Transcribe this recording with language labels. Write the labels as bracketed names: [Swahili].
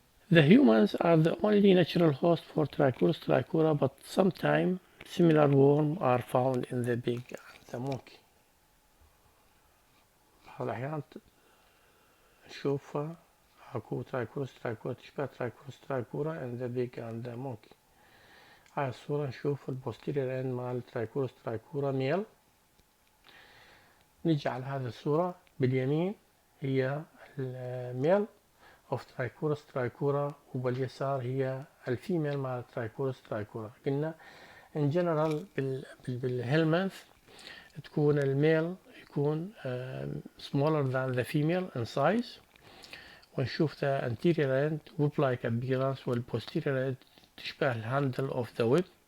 [English] The humans are the only natural host for Trichurus trichura, but sometimes similar worms are found in the pig and the monkey. [Arabic] بعض الأحيان نشوفها أكو Trichurus trichura تشبه Trichurus trichura [English] in the pig and the monkey. [Arabic] هاي الصورة نشوف البوستيريور end مال Trichurus trichura male. نيجي على هذه الصورة باليمين هي الميل of Trichurus trichura وباليسار هي الفيميل مال Trichurus trichura. قلنا [English] in general [Arabic] بالهيلمنث تكون الميل يكون [English] smaller than the female in size، [Arabic] ونشوف [English] the anterior end web like appearance والposterior end [Arabic] تشبه الهاندل [English] of the web.